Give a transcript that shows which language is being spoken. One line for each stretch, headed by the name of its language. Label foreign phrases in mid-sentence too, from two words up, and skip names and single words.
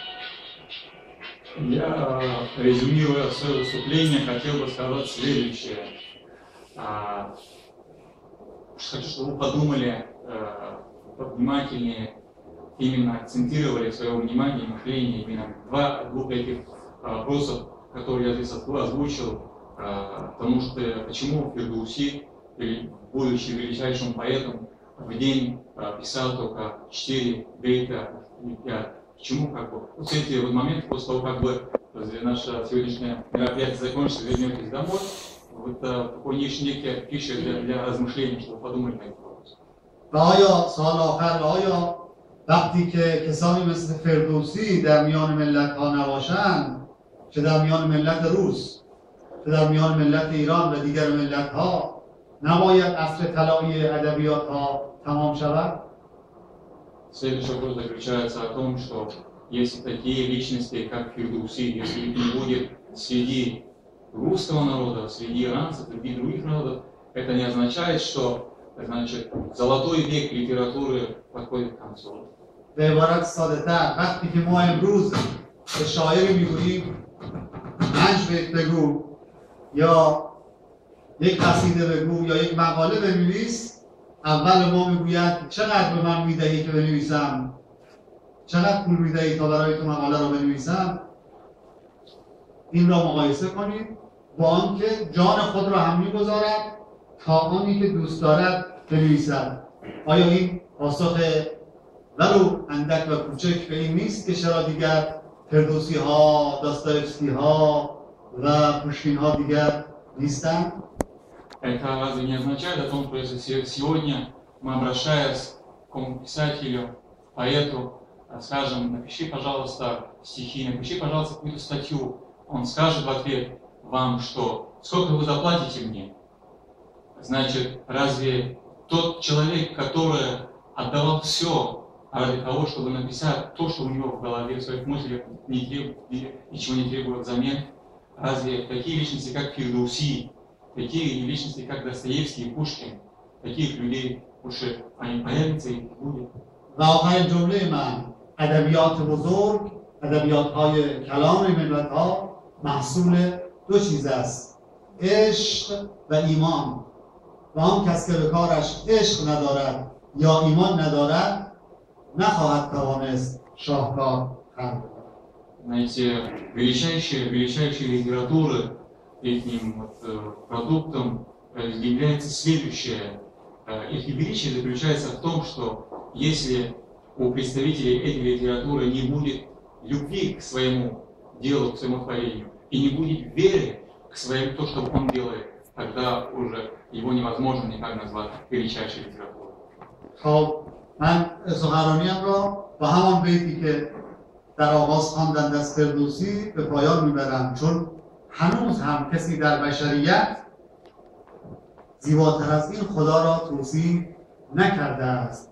Russian: Я, резюмируя свое выступление, хотел бы сказать следующее. Хочу, чтобы вы подумали внимательнее, именно акцентировали свое внимание и мышление именно двух этих вопросов, которые я здесь озвучил. Потому что почему Фирдауси, будучи величайшим поэтом, в день писал только 4 бейта и 5. Почему как бы вот эти вот моменты, после того, как бы наше сегодняшнее мероприятие закончится, вернетесь домой, вот такой некая пища для размышлений, чтобы подумать на этот вопрос.
Persian: و آیا سال آخر و آیا وقتی که کسانی مثل فردوسی در میان ملت ها نباشند، چه در میان ملت روس، چه در میان ملت ایران و دیگر ملت ها، نباید عصر طلایی ادبیات ها تمام شود؟
Russian: Следующий вопрос заключается о том, что если такие личности, как Фирдауси, если их не будет среди русского народа, среди иранцев, среди других народов, это не означает, что значит, золотой век литературы подходит к концу.
Persian: به عبارت ساده‌تر وقتی که ما امروز به شاعری میگوییم 5 بیت بگو یا یک قصیده بگو یا یک مقاله بنویس، اول ما میگوید چقدر به من میدهی که بنویسم، چقدر پول میدهی تا برای تو مقاله رو بنویسم. این را مقایسه کنید با آنکه جان خود را هم میگذارد تا آنی که دوست دارد بنویسد. آیا این پاسخ ولو اندک و کوچک به این نیست که چرا دیگر فردوسی ها، داستایفسکی ها و پوشکین ها دیگر نیستند؟
Russian: Это разве не означает о том, что если сегодня мы, обращаясь к какому писателю, поэту, скажем, напиши, пожалуйста, стихи, напиши, пожалуйста, какую-то статью, он скажет в ответ вам, что сколько вы заплатите мне? Значит, разве тот человек, который отдавал все ради того, чтобы написать то, что у него в голове, в своих мыслях, ничего не требует взамен, разве такие личности, как Фирдауси, такие личности, как Достоевский и Пушкин, таких людей уже они появятся и будет.
Persian: و آخرین جمله من، ادبیات بزرگ، ادبیات‌های کلام ملت‌ها محصول دو چیز است: عشق و ایمان. و آن کس که به کارش عشق ندارد یا ایمان ندارد نخواهد توانست شاهکار خلق کند.
Russian: Знаете, величайшей литературы этим продуктом является следующее. Их величие заключается в том, что если у представителей этой литературы не будет любви к своему делу, к своему творению, и не будет веры к своему, то, что он делает, тогда уже его невозможно никак назвать величайшей литературой.
Persian: خب من سخنرانیم را با همان بیتی که در آغاز خواندند از فردوسی به پایان میبرم، چون هنوز هم کسی در بشریت زیباتر از این خدا را توصیف نکرده است.